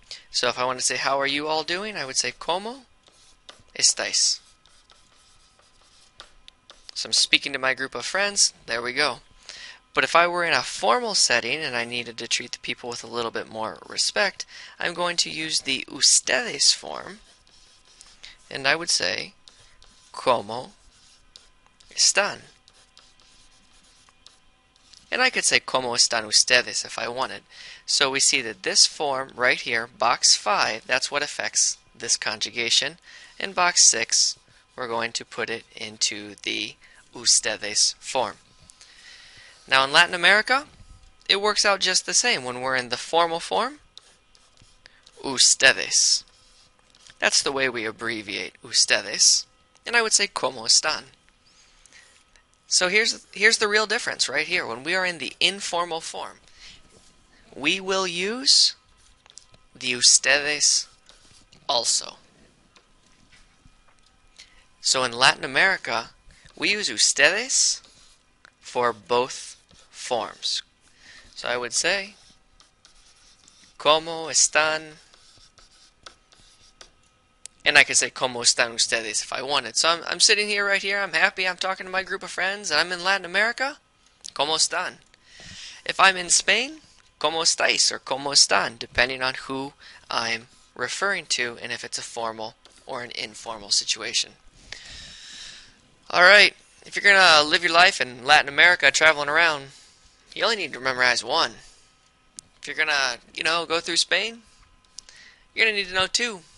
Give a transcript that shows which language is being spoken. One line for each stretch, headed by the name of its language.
English: So if I want to say, how are you all doing? I would say,
Spanish: ¿Cómo estáis?
English: So I'm speaking to my group of friends. There we go. But if I were in a formal setting and I needed to treat the people with a little bit more respect, I'm going to use the ustedes form.
Spanish: And I would say, ¿Cómo están?
English: And I could say,
Spanish: ¿Cómo están ustedes?
English: If I wanted. So we see that this form right here, box 5, that's what affects this conjugation. In box 6, we're going to put it into the ustedes form. Now in Latin America, it works out just the same. When we're in the formal form, ustedes. That's the way we abbreviate ustedes. And I would say,
Spanish: ¿Cómo están?
English: So here's the real difference right here. When we are in the informal form, we will use the ustedes also. So in Latin America, we use ustedes for both forms. So I would say,
Spanish: ¿Cómo están?
English: And I could say,
Spanish: ¿Cómo están ustedes?
English: If I wanted. So I'm sitting here right here, I'm happy, I'm talking to my group of friends, and I'm in Latin America,
Spanish: ¿Cómo están?
English: If I'm in Spain,
Spanish: ¿Cómo estáis? Or ¿Cómo están?
English: Depending on who I'm referring to and if it's a formal or an informal situation. Alright, if you're going to live your life in Latin America traveling around, you only need to memorize one. If you're going to, go through Spain, you're going to need to know two.